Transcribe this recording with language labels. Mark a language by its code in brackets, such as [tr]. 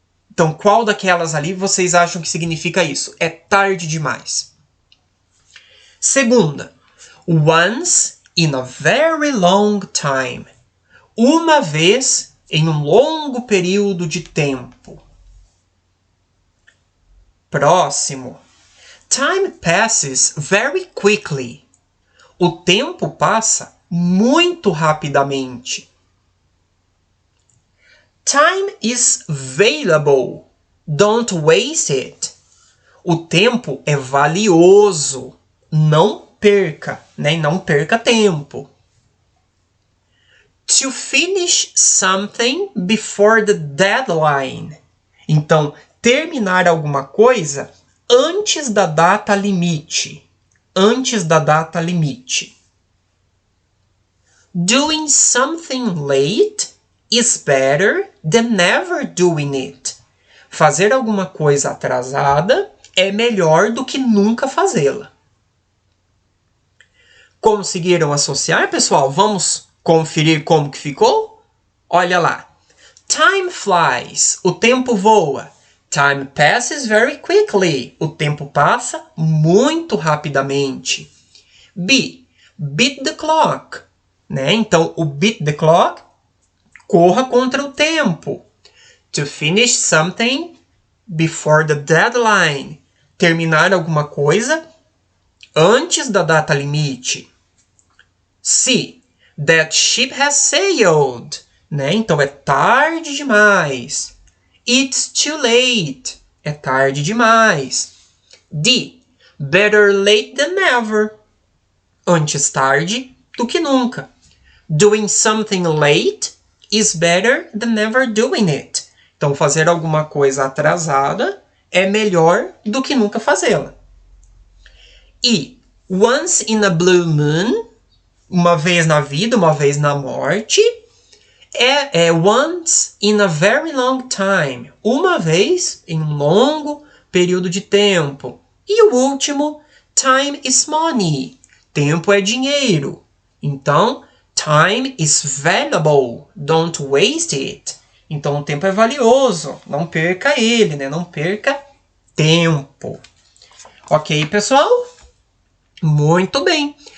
[pt] Então, qual daquelas ali vocês acham que significa isso? É tarde demais. Segunda. [en] Once in a very long time. [pt] Uma vez em um longo período de tempo. Próximo. [en] Time passes very quickly. [pt] O tempo passa muito rapidamente. [en] Time is valuable. Don't waste it. [pt] O tempo é valioso. Não perca, né? Não perca tempo. [en] To finish something before the deadline. [pt] Então, terminar alguma coisa antes da data limite. Antes da data limite. [en] Doing something late is better than never doing it. [pt] Fazer alguma coisa atrasada é melhor do que nunca fazê-la. Conseguiram associar, pessoal? Vamos conferir como que ficou? Olha lá. [en] Time flies. [pt] O tempo voa. [en] Time passes very quickly. [pt] O tempo passa muito rapidamente. B. [en] Beat the clock. [pt] Né? Então, o [en] beat the clock, [pt] corra contra o tempo. [en] To finish something before the deadline. [pt] Terminar alguma coisa antes da data limite. [en] C. That ship has sailed. Né? [pt] Então, é tarde demais. [en] It's too late. [pt] É tarde demais. [en] D. Better late than never. [pt] Antes tarde do que nunca. [en] Doing something late is better than never doing it. [pt] Então, fazer alguma coisa atrasada é melhor do que nunca fazê-la. E. [en] Once in a blue moon. [pt] Uma vez na vida, uma vez na morte. É [en] once in a very long time. [pt] Uma vez em um longo período de tempo. E o último, [en] time is money. [pt] Tempo é dinheiro. Então, [en] time is valuable. Don't waste it. [pt] Então, o tempo é valioso. Não perca ele, né? Não perca tempo. Ok, pessoal? Muito bem.